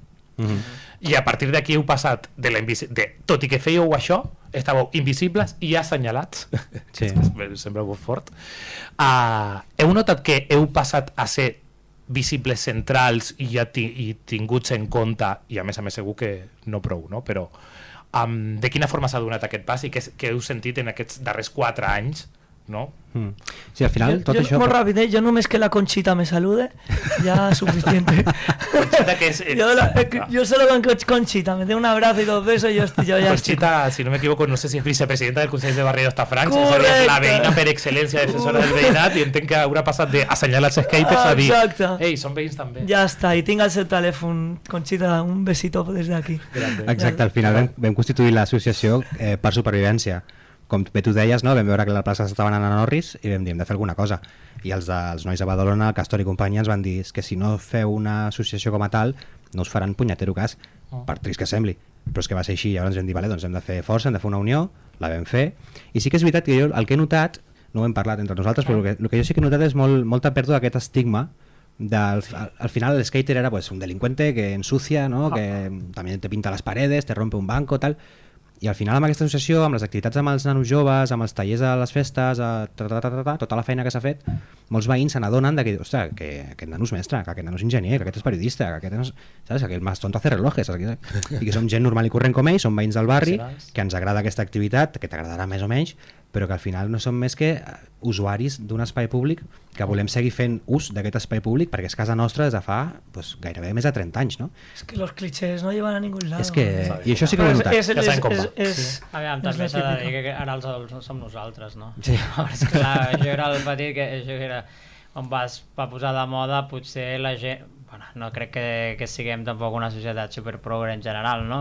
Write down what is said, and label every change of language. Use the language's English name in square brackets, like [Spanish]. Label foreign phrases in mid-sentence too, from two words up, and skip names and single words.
[Catalan] I a partir d'aquí heu passat tot i que fèieu això, estàveu invisibles i assenyalats, sembla molt fort, heu notat que heu passat a ser visibles centrals i tinguts en compte, i a més segur que no prou, no? Però de quina forma s'ha donat aquest pas i què heu sentit en aquests darrers 4 anys, no? Sí, al final tot això... Molt ràpid, jo només que [Spanish] la Conchita me salude, ya suficiente. Conchita que es... yo solo con Conchita, me dé un abrazo y 2 besos y yo ya [Catalan] Conchita, si no me equivoco, no sé si es vicepresidenta del Consell de Barri d'Hostafrancs, és la veïna per excel·lència defensora del veïnat, i entenc que haurà passat d'assenyalar els skaters a dir, ei, són veïns també. Ja està, i tinc el seu telèfon. Conchita, [Spanish] un besito [Catalan] des d'aquí. Exacte, al final vam constituir l'associació per supervivència. Com bé tu deies, no? Vam veure que la plaça s'estava anant a Norris i vam dir, hem de fer alguna cosa. I els nois de Badalona, el Castor i companyia, ens van dir que si no feu una associació com a tal, no us faran punyetero cas, per trist que sembli. Però és que va ser així, llavors vam dir, vale, doncs hem de fer força, hem de fer una unió, la vam fer. I sí que és veritat que jo el que he notat, no ho hem parlat entre nosaltres, però el que jo sí que he notat és molta pèrdua d'aquest estigma. [Spanish] Al final el skater era pues un delincuente que ensucia, ¿no? Que también te pinta las paredes, te rompe un banco, tal. [Catalan] I al final amb aquesta associació, amb les activitats amb els nanos joves, amb els tallers a les festes, tota la feina que s'ha fet, molts veïns se n'adonen que, ostres, que aquest nano és mestre, que aquest nano és enginyer, que aquest és periodista, que aquest és, saps, que [Spanish] el más tonto hace relojes, [Catalan] i que som gent normal i corrent com ells, som veïns del barri, que ens agrada aquesta activitat, que t'agradarà més o menys, però que al final no som més que usuaris d'un espai públic que volem seguir fent ús d'aquest espai públic perquè és casa nostra des de fa gairebé més de 30 anys, no? [Spanish] És que los clichés no llevan a ningún lado. [Catalan] És que... I això sí que ho he notat. Ja sabem com va. Aviam, també s'ha de dir que ara els adults som nosaltres, no? Sí. Clar, jo era el petit que era on va posar de moda, potser la gent... Bueno, no crec que siguem tampoc una societat superprogre en general, no?